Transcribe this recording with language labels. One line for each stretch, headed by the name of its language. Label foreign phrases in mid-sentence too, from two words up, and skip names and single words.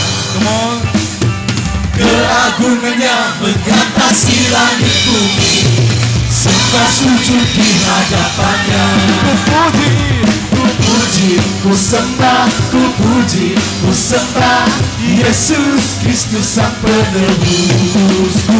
English: Come on.
Indonesian: Keagungannya mengatasi langit bumi. Sembah sujud di hadapannya. Ku puji, ku puji, ku sembah, ku puji, ku sembah Yesus Kristus Sang Penebusku.